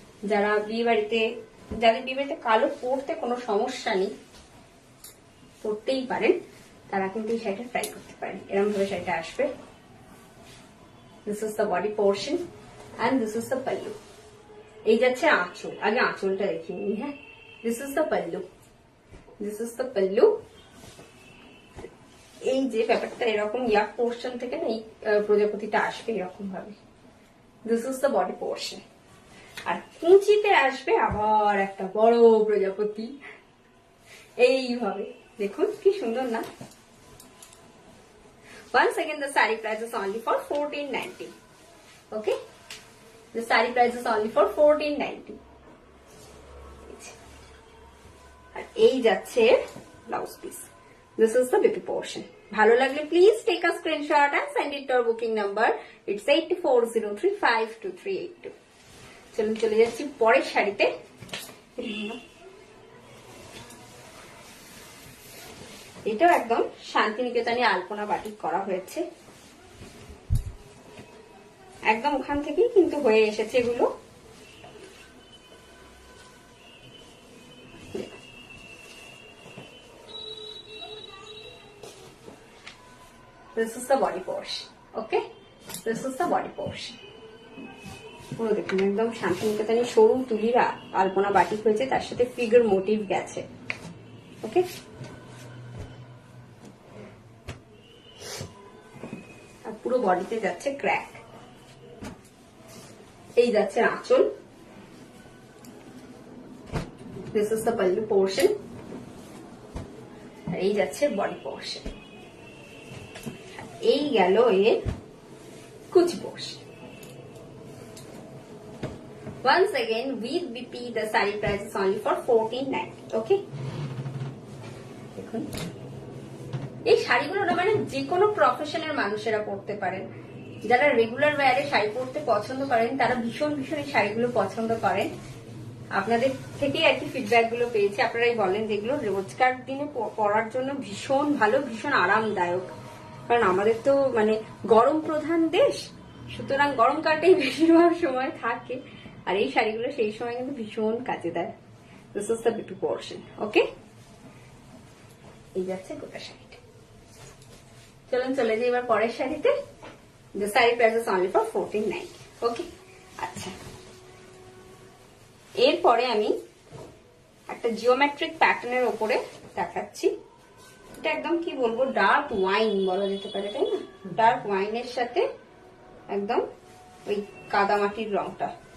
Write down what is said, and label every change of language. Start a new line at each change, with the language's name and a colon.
Bangla: যারা বিয়ে বাড়িতে, যাদের বিয়ে বাড়িতে কালো পরতে কোনো সমস্যা নেই, পরতেই পারেন, তারা কিন্তু এই শাড়িটা ট্রাই করতে পারেন। এরকম ভাবে শাড়িটা আসবে।
English: This is the body portion and this is the pallu.
Bangla: এই যাচ্ছে আঁচল, আগে আঁচলটা দেখিয়ে নিই।
English: হ্যাঁ, this is the pallu, this is the pallu।
Bangla: এই যে ব্যাপারটা এরকম ইয়াক পোর্শন থেকে না এই প্রজাপতিটা আসবে এরকম ভাবে।
English: This is the body portion.
Bangla: আর কুচিতে আসবে আবার একটা বড় প্রজাপতি, এইভাবে। দেখুন কি সুন্দর না।
English: Once again the saree price is only for 1490. Okay, the saree price is only for 1490.
Bangla: আর এই যাচ্ছে blouse piece.
English: This is the baby portion.
Bangla: ভালো লাগলে
English: Please take a screenshot and send it to our booking number. It's 84035238.
Bangla: চলুন চলে যাচ্ছি পরের শাড়িতে। এটাও একদম শান্তিনিকেতনে আলপনা বাটিক করা হয়েছে, একদম ওখান থেকেই কিন্তু হয়ে এসেছে এগুলো।
English: This is the body portion. Okay, this is the body portion.
Bangla: পুরো দেখুন একদম শান্তিনিকেতনে সরু তুলির আলপনা বাটিক হয়েছে, তার সাথে ফিগার মোটিভ গেছে। ওকে, আর পুরো বডিতে যাচ্ছে ক্র্যাক। এই যাচ্ছে আঁচল।
English: This is the pallu portion.
Bangla: আর এই যাচ্ছে বডি পোর্শন। এই গেল এর কুচি portion.
English: Once again with BP the saree price is only for 1490.
Bangla: Okay, দেখুন এই শাড়িগুলো না মানে যে কোনো প্রফেশনের মানুষেরা পরতে পারেন। যারা রেগুলার ওয়্যারে শাড়ি পরতে পছন্দ করেন তারা ভীষণ ভীষণ এই শাড়িগুলো পছন্দ করেন। আপনাদের থেকেই আর কি ফিডব্যাক গুলো পেয়েছি, আপনারাই বলেন যেগুলো রোজকার দিনে পরার জন্য ভীষণ ভালো, ভীষণ আরামদায়ক। কারণ আমাদের তো মানে গরম প্রধান দেশ, সুতরাং গরমকালটাই বেশিরভাগ সময় থাকে, আর এই শাড়িগুলো সেই সময় কিন্তু ভীষণ কাজে দেয়।
English: This is the beauty portion. Okay,
Bangla: এই যাচ্ছে গোটা শাড়িটা। চলুন চলে যাই এবার পরের শাড়িতে।
English: The saree price is only for 1490.
Bangla: ওকে, আচ্ছা এরপরে আমি একটা জিওমেট্রিক প্যাটার্নের উপরে দেখাচ্ছি। এটা একদম কি বলবো, ডার্ক ওয়াইন বলা যেতে পারে, তাই না? ডার্ক ওয়াইনের সাথে একদম ওই কাদামাটির রংটা।